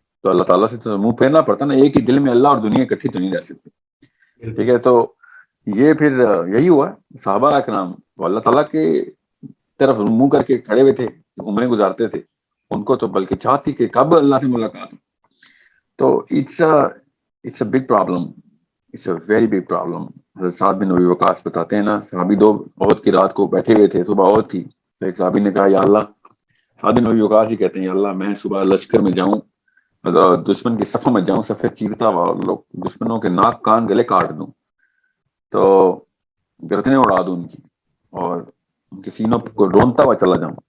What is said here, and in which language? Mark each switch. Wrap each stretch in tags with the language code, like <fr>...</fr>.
<ur>تو اللہ تعالیٰ سے تو منہ پھیرنا پڑتا نا, ایک ہی دل میں اللہ اور دنیا اکٹھی تو نہیں رہ سکتی. ٹھیک ہے, تو یہ پھر یہی ہوا صحابہ اکرام وہ اللہ تعالیٰ کے طرف منہ کر کے کھڑے ہوئے تھے, عمریں گزارتے تھے, ان کو تو بلکہ چاہتی کہ کب اللہ سے ملاقات ہو.</ur> <en>تو it's a big problem, it's a very big problem.</en> <ur>حضرت سعد بن ابی وقاص بتاتے ہیں نا, صحابی 2 عہد کی رات کو بیٹھے ہوئے تھے, صبح عہد تھی, تو ایک صحابی نے کہا یا اللہ, سعد بن ابی وقاص ہی کہتے ہیں یا اللہ میں صبح لشکر میں جاؤں, دشمن کی صفوں میں جاؤں, صفے چیرتا ہوا, اور لوگ دشمنوں کے ناک کان گلے کاٹ دوں, تو گردنیں اڑا دوں ان کی, اور ان کے سینوں کو ڈھونڈتا ہوا چلا جاؤں.</ur>